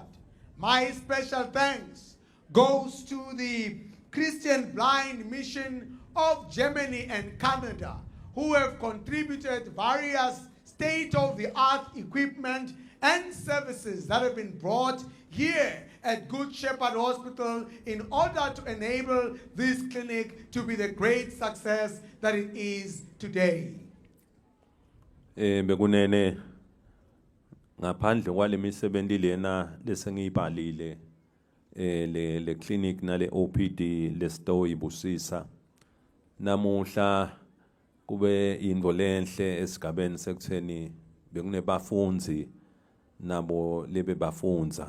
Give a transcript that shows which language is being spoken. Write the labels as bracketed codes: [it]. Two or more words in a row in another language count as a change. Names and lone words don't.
[en] My special thanks goes to the Christian Blind Mission of Germany and Canada, who have contributed various state-of-the-art equipment and services that have been brought here at Good Shepherd Hospital in order to enable this clinic to be the great success that it is today. [ss] Bekunene ngaphandle kwale misebenzi lena lesengiyibhalile le clinic nale OPD le store ibusisa namuhla kube into lenhle esigabeni sekutheni bekunebafunzi nabo lebe bafunza